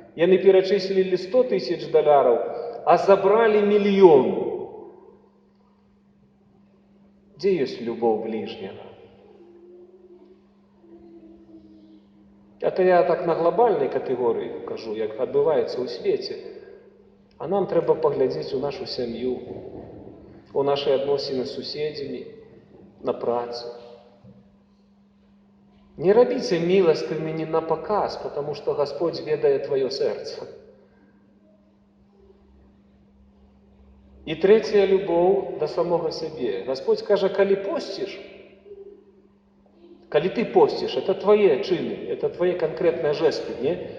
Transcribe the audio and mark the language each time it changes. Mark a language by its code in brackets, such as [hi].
[ru] И они перечислили 100 тысяч долларов, а забрали 1 миллион. Где есть любовь ближнего? Это я так на глобальной категории кажу, [be] як адбываецца ў свеце. А нам трэба паглядзець у нашу сям'ю, у наши адносіны з суседзямі, на працы. Не рабіце міластымі не на показ, [ru] потому что [be] Господь ведае твоё сэрца. І трэцяя любоў да самога сябе. [ru] Господь кажа, калі посціш, калі ты посціш, это твои чыны, это твои конкретные жесты, не?